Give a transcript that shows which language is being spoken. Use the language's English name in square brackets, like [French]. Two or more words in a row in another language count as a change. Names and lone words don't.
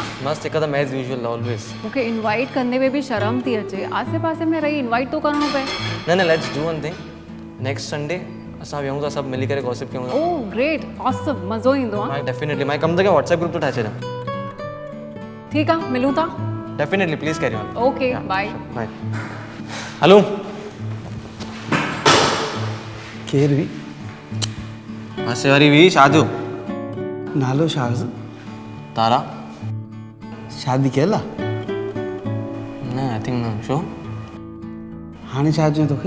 [Sindhi] मस्त एकदम [English] as usual always. [Sindhi] मूंखे इनवाइट करने में भी शर्म थी अचे, आसे पासे में रही इनवाइट तो करणो पए। न [English] let's do one thing, next Sunday [Sindhi] असां वियूं था सभु मिली करे गॉसिप कयूं था। [English] Oh great, awesome, [Sindhi] मज़ो ईंदो आहे। मां डेफिनेटली मां कम तक [English] WhatsApp group [Sindhi] तो ठाहे छॾियां। ठीकु आहे, मिलूं था। [English] Definitely please carry on. OK bye. Bye. Hello [Sindhi] केर हुई? पासे वारी हुई शादू। नालो छा? तारा। शादी कयल आहे? न [English] I think [Sindhi] न। छो हाणे छा चयो तोखे?